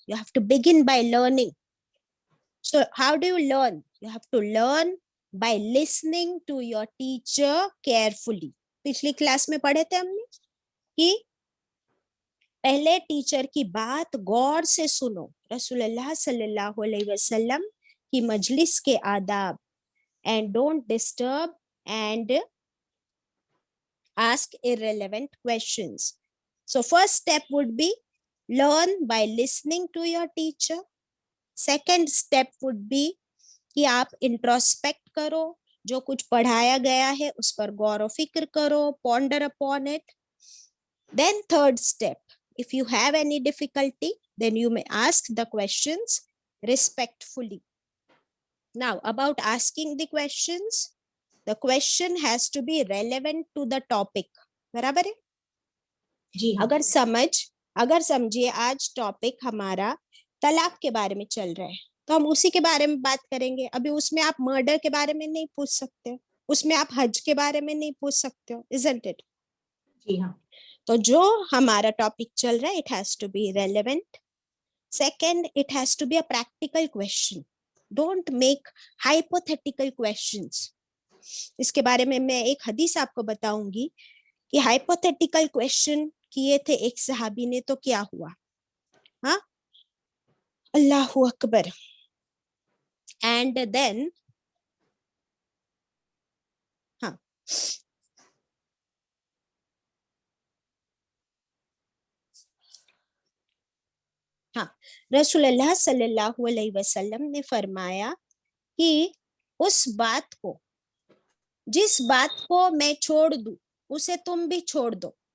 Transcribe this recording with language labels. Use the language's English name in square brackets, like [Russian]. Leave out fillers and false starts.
[English] You have to begin by learning. So how do you learn? You have to learn by listening to your teacher carefully. [Hindi] पिछली class में पढ़े थे हमने कि पहले teacher की बात गौर से सुनो. रसूलुल्लाह सल्लल्लाहु अलैहि वसल्लम की मजलिस के आदाब, [English] and don't disturb and ask irrelevant questions. So first step would be learn by listening to your teacher. Second step would be [Hindi] कि आप इंट्रोस्पेक्ट करो, जो कुछ पढ़ाया गया है उस पर गौर व फिक्र करो, [English] ponder upon it. Then third step, if you have any difficulty, then you may ask the questions respectfully. Now, about asking the questions, the question has to be relevant to the topic. [Hindi] बराबर है? जी हाँ. अगर समझिए आज topic हमारा तलाक के बारे में चल रहा है, तो हम उसी के बारे में बात करेंगे. अभी उसमें आप मर्डर के बारे में नहीं पूछ सकते हो, उसमें आप हज के बारे में नहीं पूछ सकते हो, [English] isn't it? [Hindi] जी हाँ. तो जो हमारा टॉपिक चल रहा है, [English] it has to be relevant. Second, it has to be a practical question. Don't make hypothetical questions. [Hindi] इसके बारे में मैं एक हदीस आपको बताऊंगी कि hypothetical question किए थे एक सहाबी ने, तो क्या हुआ. हाँ, अल्लाहु अकबर. [English] And then [Hindi] हाँ, रसूलुल्लाह सल्लल्लाहु अलैहि वसल्लम ने फरमाया कि उस बात को, जिस बात को मैं छोड़ दूं उसे तुम भी छोड़ दो.